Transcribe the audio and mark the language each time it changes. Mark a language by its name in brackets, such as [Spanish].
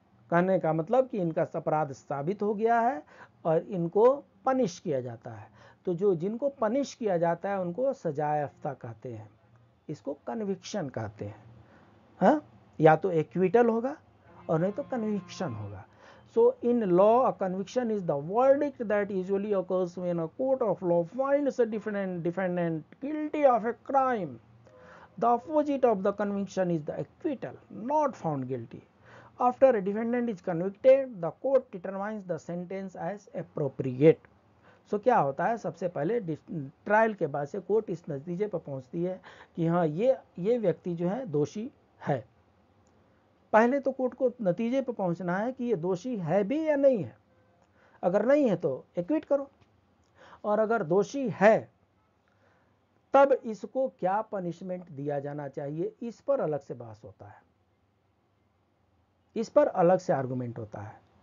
[Hindi] कहने का मतलब कि इनका अपराध साबित हो गया है और इनको पनिश किया जाता है। तो जिनको पनिश किया जाता है उनको सजायाफ्ता कहते हैं। इसको कन्विक्शन कहते हैं। हाँ, या तो एक्विटल होगा और नहीं तो कन्विक्शन होगा। [English] So in law, a conviction is the verdict that usually occurs when a court of law finds a defendant guilty of a crime. The opposite of the conviction is the acquittal, not found guilty. After a defendant is convicted, the court determines the sentence as appropriate. [Hindi] So क्या होता है, सबसे पहले trial के बाद से court इस नतीजे पर पहुंचती है कि हाँ ये व्यक्ति जो है दोषी है। पहले तो कोर्ट को नतीजे पर पहुंचना है कि ये दोषी है भी या नहीं है। अगर नहीं है तो एक्विट करो, और अगर दोषी है तब इसको क्या पनिशमेंट दिया जाना चाहिए, इस पर अलग से बहस होता है, इस पर अलग से आर्गुमेंट होता है।